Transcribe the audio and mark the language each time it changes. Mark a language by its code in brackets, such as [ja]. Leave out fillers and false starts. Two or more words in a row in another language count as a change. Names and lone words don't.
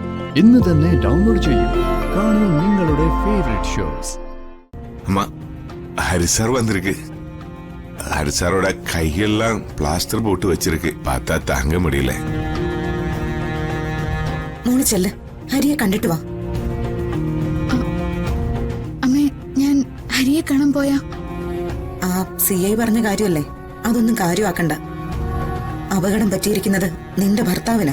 [ml] ഇന്ന് തന്നെ ഡൗൺലോഡ് ചെയ്യൂ. കാണൂ നിങ്ങളുടെ ഫേവറേറ്റ് ഷോസ്. [ta] அம்மா ஹரிசார் வந்திருக்கு. ஹரிசாரோட கையெல்லாம் பிளாஸ்டர் போட்டு வச்சிருக்கு. பார்த்தா தாங்க முடியல. [ml] മോള് ചെല്ല്, ഹരിയെ കണ്ടിട്ട് വാ. അമ്മേ, ഞാൻ ഹരിയെ കാണാൻ പോയാ? ആ CI പറഞ്ഞ കാര്യമല്ലേ, അതൊന്നും കാര്യമാക്കണ്ട. അപകടം പറ്റിയിരിക്കുന്നത് നിന്റെ ഭർത്താവിനാ.